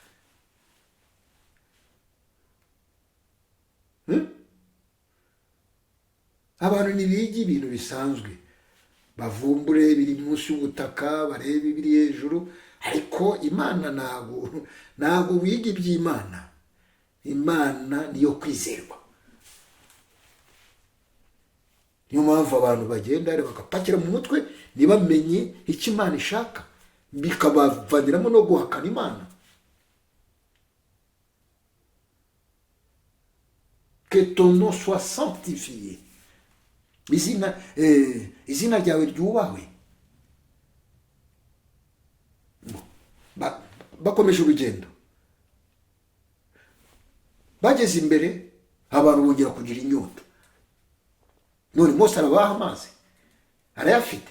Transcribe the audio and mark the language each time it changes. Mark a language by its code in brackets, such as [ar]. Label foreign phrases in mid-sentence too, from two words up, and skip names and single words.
[rw] Abantu ntibiga ibintu bisanzwe, bavumbure biri munsi y'ubutaka, barebe ibiri hejuru, ariko imana ntabwo wiga iby'imana. Imana niyo kwizerwa. Niyo mpamvu abantu bagenda bagapakira mu mutwe ntibamenye icyo imana ishaka, bikabavaniramo no guhakana imana. [fr] Que ton nom soit sanctifié. [rw] Izina ryawe ryubahwe. Bakomeje urugendo, bageze imbere abantu bongera kugira inyota. None Mose arabaha amazi, arayafite.